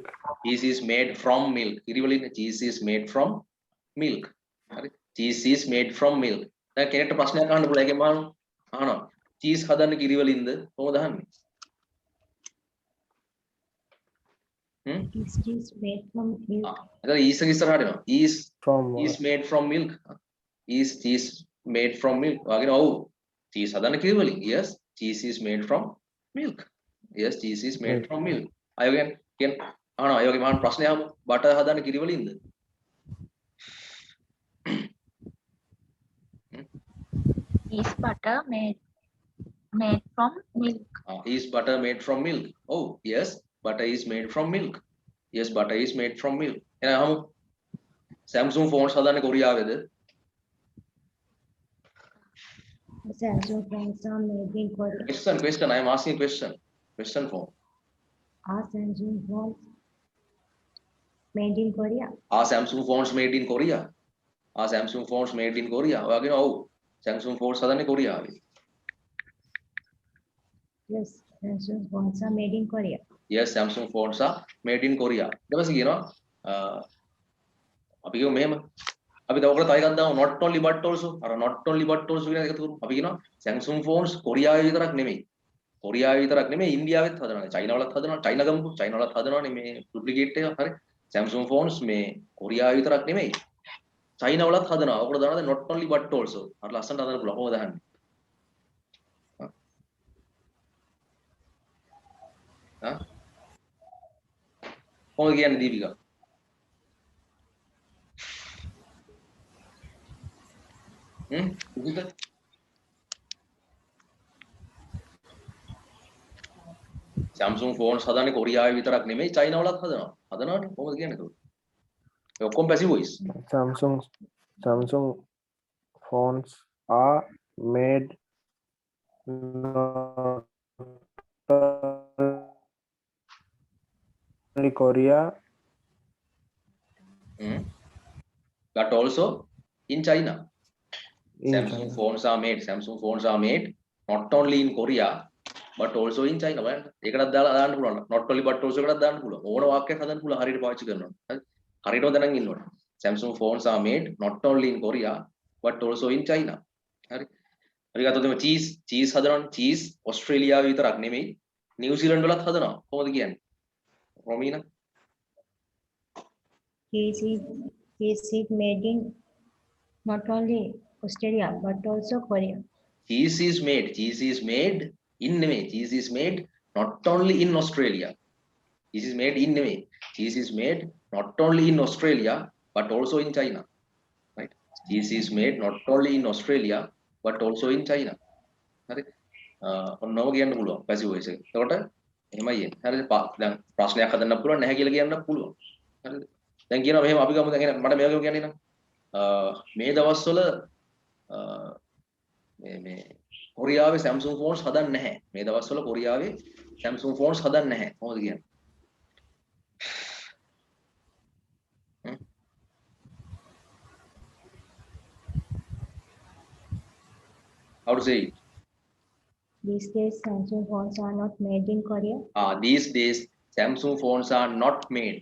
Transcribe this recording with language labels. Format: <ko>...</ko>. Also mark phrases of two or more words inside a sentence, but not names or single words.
<en>cheese is made from milk.</en> <si>කිරි වලින්නේ</si> <en>cheese is made from milk.</en> <si>හරි.</si> <en>cheese is made from milk.</en> <si>දැන් කෙනෙක්ට ප්‍රශ්නයක් අහන්න පුළුවන්. ඒකෙන් අහනවා. cheese හදන්නේ කිරි වලින්ද? කොහොමද අහන්නේ?</si> <en>Is cheese made from milk?</en> <si>අද is එක ඉස්සරහට එනවා.</si> <en>is made from milk. is cheese made from milk.</en> <si>වගේ ඔව්. cheese හදන්නේ කිරි වලින්.</si> <en>yes, cheese is made from milk. yes, cheese is made from milk.</en> <si>අයගෙන් අහනවා. ඒ වගේ මහාන ප්‍රශ්නයක් අහමු. butter හදන්නේ කිරි වලින්ද?</si> <en>is butter made from milk. Is butter made from milk? Oh, yes, butter is made from milk. Yes, butter is made from milk.</en> <si>එහෙනම් අහමු. Samsung phones හදන්නේ කොරියාවේද?</si> <en>Samsung phones are made in Korea. Question. I am asking question. Question form. Are Samsung phones made in Korea? Are Samsung phones made in Korea? Are Samsung phones made in Korea?</en> <si>ඔයාගෙන ඔව්. Samsung phones හදන්නේ කොරියාවේ.</si> <en>Yes, Samsung phones are made in Korea. Yes, Samsung phones are made in Korea.</en> <si>ඊට පස්සේ කියනවා අපි කියමු මෙහෙම. අපි තව ඔකට තව එකක් දාමු</si> <en>not only but also.</en> <si>අර</si> <en>not only but also</en> <si>කියන එක තුරු අපි කියනවා Samsung phones කොරියාවේ විතරක් නෙමෙයි. කොරියාවේ විතරක් නෙමෙයි ඉන්දියාවෙත් හදනවා. චයිනාවලත් හදනවා. චයිනා ගමුකෝ. චයිනාවලත් හදනවානේ මේ ඩුප්ලිකේට් එක. හරි. Samsung phones මේ කොරියාවේ විතරක් නෙමෙයි. චයිනාවලත් හදනවා. ඔකට දානවා</si> <en>not only but also.</en> <si>අර ලස්සනට හදන්න පුළුවන්. කොහොමද හදන්නේ? කොහොමද කියන්නේ දීපිකා? දීපිකා Samsung phones හදන්නේ කොරියාවේ විතරක් නෙමෙයි චයිනාවලත් හදනවා. හදනවානේ කොහොමද කියන්නේ ඒක? ඒ ඔක්කොම</si> <en>passive voice. Samsung phones are made not only Korea. But also in China. In Samsung China. phones are made not only in Korea but also in China.</en> <si>බලන්න. ඒකටත් දාන්න පුළුවන්.</si> <en>not only but also</en> <si>එකටත් දාන්න පුළුවන්. ඕන වාක්‍යයක් හදන්න පුළුවන් හරියට පාවිච්චි කරනවා. හරි. හරියටම දැනන් ඉන්න ඕනේ.</si> <en>Samsung phones are made not only in Korea but also in China.</en> <si>හරි. අපි ගත්තොත් එimhe cheese හදනවනේ. cheese ඕස්ට්‍රේලියාවේ විතරක් නෙමෙයි නිව්සීලන්ඩ් වලත් හදනවා. කොහොමද කියන්නේ?</si> <en>Romina? Cheese is made in not only Australia but also Korea. Cheese is made in නෙමෙයි. Cheese is made not only in Australia. Cheese is made in නෙමෙයි. Cheese is made not only in Australia but also in China. Right? Cheese is made not only in Australia but also in China.</en> <si>හරි. ඔන්නම කියන්න පුළුවන්</si> <en>passive voice</en> <si>එක. එතකොට එහෙමයි එන්නේ. හරිද? දැන් ප්‍රශ්නයක් හදන්න පුළුවන් නැහැ කියලා කියන්න පුළුවන්. හරිද? දැන් කියනවා මෙහෙම අපි ගමු දැන් එහෙනම් මට මේක කියන්නේ නම් මේ දවස්වල මේ කොරියාවේ Samsung phones හදන්නේ නැහැ. මේ දවස්වල කොරියාවේ Samsung phones හදන්නේ නැහැ. කොහොමද කියන්නේ?</si> <en>How to say it? These days, Samsung phones are not made in Korea. These days Samsung phones are not made.</en>